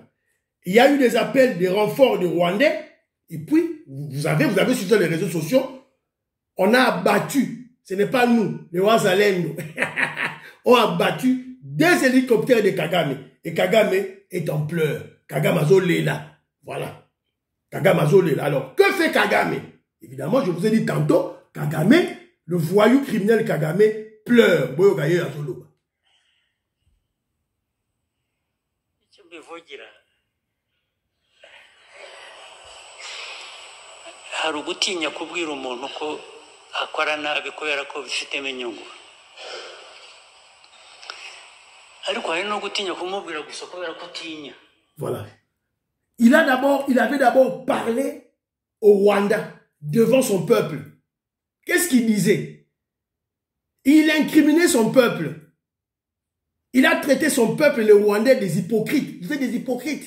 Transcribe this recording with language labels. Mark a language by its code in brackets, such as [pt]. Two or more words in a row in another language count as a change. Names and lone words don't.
[fr] Il y a eu des appels de renforts de Rwandais. Et puis, vous avez sur les réseaux sociaux, on a abattu, ce n'est pas nous, les Ouazalendo, on a abattu 2 hélicoptères de Kagame. Et Kagame est en pleurs. Kagame Azolela. Voilà. Kagame Azolela. Alors, que fait Kagame? Évidemment, je vous ai dit tantôt, Kagame, le voyou criminel Kagame, pleure. [ln] Boyo Gaye Azolo. [rw] Hari ugutinya kubwira umuntu ko akora nabi kubera ko bifitemo inyungu, ariko hari no gutinya kumubwira gusa kubera ko utinya. [fr] Voilà. Il avait d'abord parlé au Rwanda devant son peuple. Qu'est-ce qu'il disait? Il incriminait son peuple. Il a traité son peuple, les Rwandais, des hypocrites. Vous êtes des hypocrites.